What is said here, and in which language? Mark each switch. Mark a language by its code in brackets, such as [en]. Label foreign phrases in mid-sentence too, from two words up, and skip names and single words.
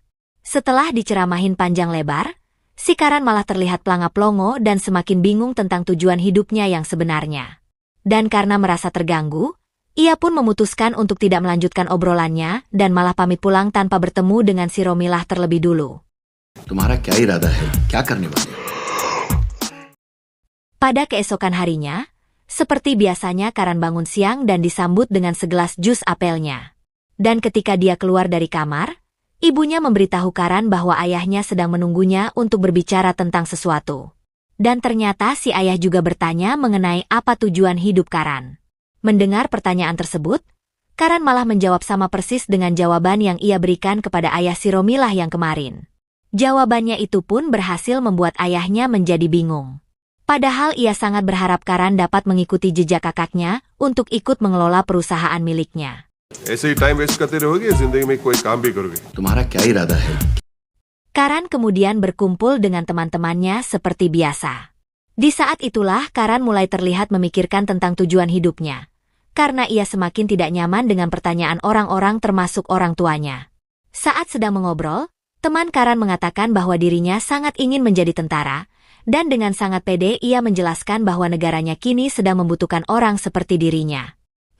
[id] Setelah diceramahin panjang lebar, si Karan malah terlihat pelanga-pelongo dan semakin bingung tentang tujuan hidupnya yang sebenarnya. Dan karena merasa terganggu, ia pun memutuskan untuk tidak melanjutkan obrolannya dan malah pamit pulang tanpa bertemu dengan si Romilah terlebih dulu. [hi] तुम्हारा क्या इरादा है क्या करने वाले हो [id] Pada keesokan harinya, seperti biasanya Karan bangun siang dan disambut dengan segelas jus apelnya. Dan ketika dia keluar dari kamar, ibunya memberitahu Karan bahwa ayahnya sedang menunggunya untuk berbicara tentang sesuatu. Dan ternyata si ayah juga bertanya mengenai apa tujuan hidup Karan. Mendengar pertanyaan tersebut, Karan malah menjawab sama persis dengan jawaban yang ia berikan kepada ayah si Romilah yang kemarin. Jawabannya itu pun berhasil membuat ayahnya menjadi bingung. Padahal ia sangat berharap Karan dapat mengikuti jejak kakaknya untuk ikut mengelola perusahaan miliknya. [hi] ऐसे ही [en] time waste [hi] करते रहोगे जिंदगी में कोई काम भी करोगे तुम्हारा क्या इरादा है [id] Karan kemudian berkumpul dengan teman-temannya seperti biasa. Di saat itulah Karan mulai terlihat memikirkan tentang tujuan hidupnya. Karena ia semakin tidak nyaman dengan pertanyaan orang-orang termasuk orang tuanya. Saat sedang mengobrol, teman Karan mengatakan bahwa dirinya sangat ingin menjadi tentara, dan dengan sangat pede ia menjelaskan bahwa negaranya kini sedang membutuhkan orang seperti dirinya.